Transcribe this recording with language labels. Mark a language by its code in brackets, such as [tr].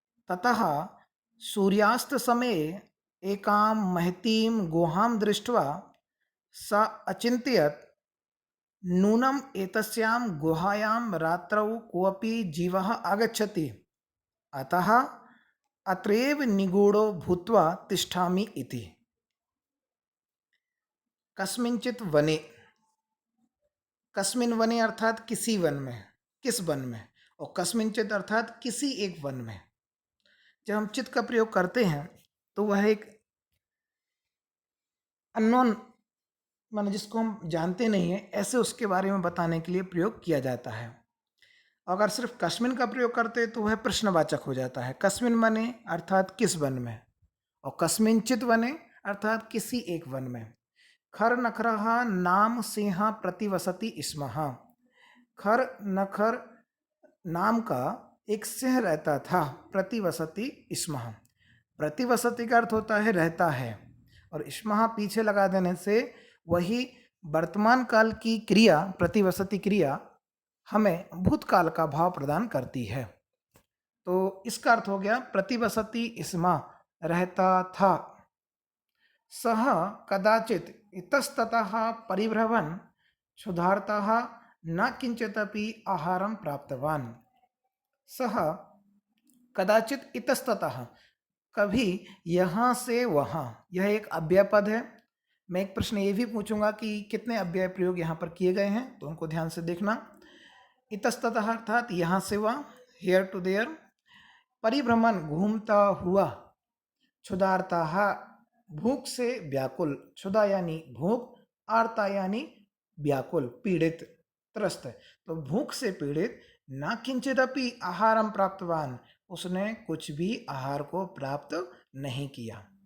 [sa] ततः सूर्यास्त समये एकां महतीं गुहां दृष्ट्वा स अचिन्तयत्, नूनम् एतस्यां गुहायां रात्रौ कोऽपि जीवः आगच्छति, अतः अत्रैव निगूढो भूत्वा तिष्ठामि इति। कस्मिंचित वने, कस्मिन वने [hi] अर्थात किसी वन में, किस वन में, और कस्मिंचित अर्थात किसी एक वन में। जब हम चित का प्रयोग करते हैं तो वह एक अननोन, माने जिसको हम जानते नहीं हैं, ऐसे उसके बारे में बताने के लिए प्रयोग किया जाता है। अगर सिर्फ कस्मिन का प्रयोग करते तो वह प्रश्नवाचक हो जाता है। [sa] कस्मिन वने [hi] अर्थात किस वन में, और [sa] कस्मिंचित वने [hi] अर्थात किसी एक वन में। [sa] खर नखरः नाम सिंह प्रतिवसति स्म। [hi] खर नखर नाम का एक सिंह रहता था, [sa] प्रतिवसति स्म। [hi] प्रतिवसति का अर्थ होता है रहता है, और स्म पीछे लगा देने से वही वर्तमान काल की क्रिया प्रतिवसति क्रिया हमें भूतकाल का भाव प्रदान करती है। तो इसका अर्थ हो गया प्रतिवसति स्म रहता था, [sa] सः कदाचित् इतस्ततः परिभ्रमन् क्षुधार्तः न किंचिदपि आहारं प्राप्तवान्। सः कदाचित इतस्ततः, [hi] कभी यहाँ से वहाँ, यह एक अव्यय पद है। मैं एक प्रश्न ये भी पूछूंगा कि कितने अव्यय प्रयोग यहाँ पर किए गए हैं, तो उनको ध्यान से देखना। इतस्ततः अर्थात यहाँ से वहाँ, [en] Here to there. [hi] परिभ्रमण घूमता हुआ, क्षुधार्ता भूख से व्याकुल, क्षुधा यानी भूख, आर्ता यानी व्याकुल पीड़ित त्रस्त, तो भूख से पीड़ित, [sa] ना किंचिदपि आहारम प्राप्तवान, [hi] उसने कुछ भी आहार को प्राप्त नहीं किया।